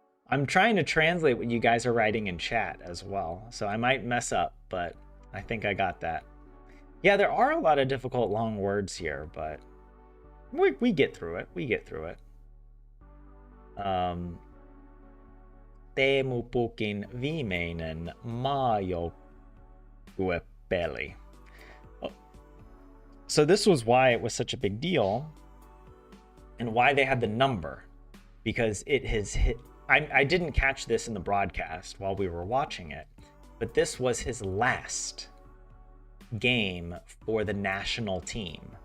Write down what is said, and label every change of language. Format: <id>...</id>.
<en>I'm trying to translate what you guys are writing in chat as well, so I might mess up, but I think I got that. Yeah, there are a lot of difficult long words here, but we get through it. We get through it.</en> <fi>Teemu Pukin viimeinen maajoukkuepeli.</fi> <en>So this was why it was such a big deal and why they had the number, because it has hit. I didn't catch this in the broadcast while we were watching it, but this was his last game for the national team.</en>